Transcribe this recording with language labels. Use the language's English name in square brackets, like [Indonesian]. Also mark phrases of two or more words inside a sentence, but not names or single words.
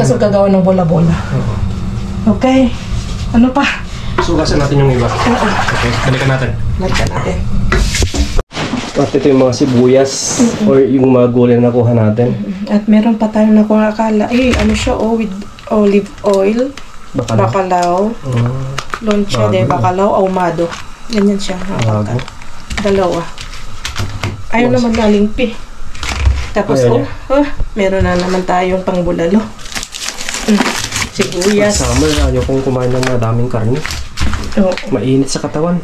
[Filipino] kaso gagawa ng bola-bola. Oo. Okay. Ano pa? Sugasan natin yung iba. Okay, balikan natin. Lagyan natin. At ito yung mga sibuyas or yung mga gulay na nakuha natin. At meron pa tayong nakuha akala. Ano siya, [English] with olive oil. [Spanish] Bacalao. Lonche de bacalao ahumado. [Filipino] Ganyan siya. Bago. Dalawa. Ayaw naman nalingpi. Tapos, meron na naman tayong pangbulalo. Sibuyas. Summer, ayaw kong kumain ng madaming karne. Oo. Mainit sa katawan.